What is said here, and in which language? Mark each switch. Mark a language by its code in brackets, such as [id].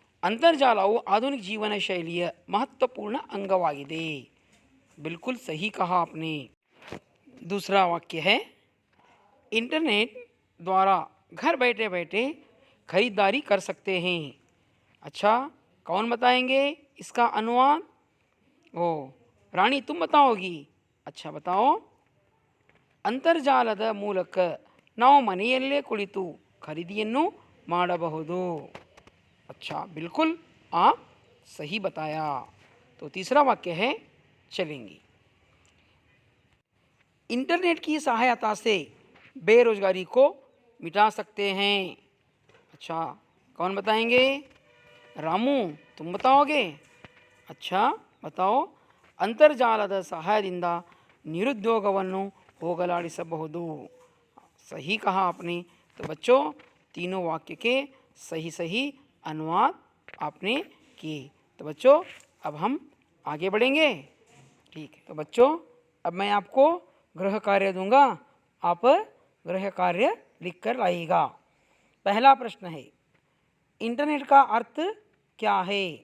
[kn] ಅಂತರ್ಜಾಲವು ಆಧುನಿಕ ಜೀವನ ಶೈಲಿಯ महत्वपूर्ण अंगवाಗಿದೆ. [hi] बिल्कुल सही कहा आपने. दूसरा वाक्य है, इंटरनेट द्वारा घर बैठे बैठे खरीदारी कर सकते हैं. अच्छा, कौन बताएंगे इसका अनुवाद? ओ रानी, तुम बताओगी? अच्छा बताओ. [kn] ಅಂತರ್ಜಾಲದ ಮೂಲಕ ನಾವು ಮನೆಯಲ್ಲೇ ಕುಳಿತು ಖರೀದಿಯನ್ನು ಮಾಡಬಹುದು. [hi] अच्छा, बिल्कुल आप सही बताया. तो तीसरा वाक्य है, चलेंगे. इंटरनेट की सहायता से बेरोजगारी को मिटा सकते हैं. अच्छा, कौन बताएंगे? रामू, तुम बताओगे? अच्छा बताओ. [kn] ಅಂತರ್ಜಾಲದ ಸಹಾಯದಿಂದ ನಿರುದ್ಯೋಗವನ್ನು ಹೋಗಲಾಡಿಸಬಹುದು. [hi] सही कहा आपने. तो बच्चों, तीनों वाक्य के सही सही अनुवाद आपने किए. तो बच्चों, अब हम आगे बढ़ेंगे. ठीक है. तो बच्चों, अब मैं आपको गृह कार्य दूंगा. आप गृह कार्य लिख कर लाइएगा. पहला प्रश्न है, इंटरनेट का अर्थ क्या है?